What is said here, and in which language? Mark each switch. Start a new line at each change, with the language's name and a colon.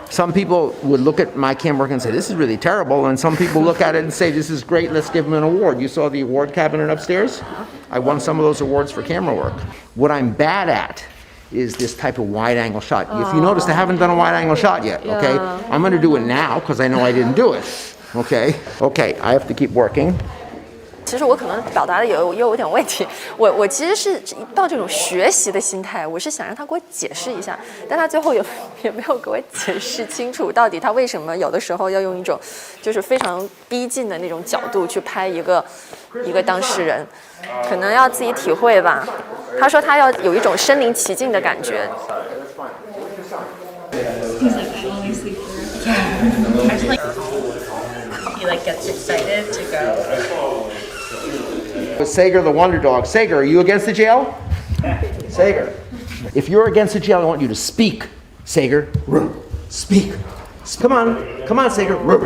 English: Some people would look at my camera work and say, this is really terrible. And some people look at it and say, this is great, let's give them an award. You saw the award cabinet upstairs? I won some of those awards for camera work. What I'm bad at is this type of wide angle shot. If you noticed, I haven't done a wide angle shot yet, okay? I'm gonna do it now because I know I didn't do it, okay? Okay, I have to keep working.
Chinese: 其实我可能表达的有点问题，我其实是抱这种学习的心态，我是想让他给我解释一下，但他最后也没有给我解释清楚，到底他为什么有的时候要用一种就是非常逼近的那种角度去拍一个当事人，可能要自己体会吧。他说他要有一种身临其境的感觉。
English: He like gets excited to go. Sager, the wonder dog. Sager, are you against the jail? Sager. If you're against the jail, I want you to speak. Sager, speak. Come on, Sager.